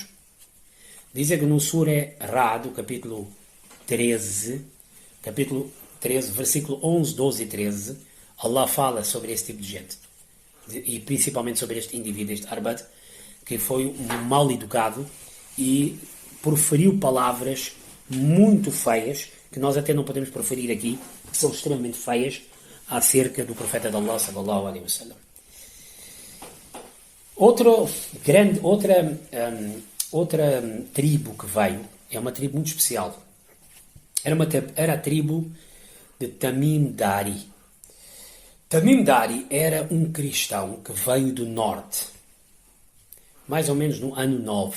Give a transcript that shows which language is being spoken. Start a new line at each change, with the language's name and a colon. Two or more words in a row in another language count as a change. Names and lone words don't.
Portuguese: Dizem que no Surah Ra'd, capítulo 13, versículo 11, 12 e 13, Allah fala sobre esse tipo de gente. E principalmente sobre este indivíduo, este Arbad, que foi um mal educado e proferiu palavras muito feias, que nós até não podemos proferir aqui, que são extremamente feias, acerca do profeta de Allah,
Arabic: صلى الله عليه وسلم.
Portuguese: Outra tribo que veio é uma tribo muito especial. Era a tribo de Tamim Dari. Tamim Dari era um cristão que veio do norte, mais ou menos no ano 9.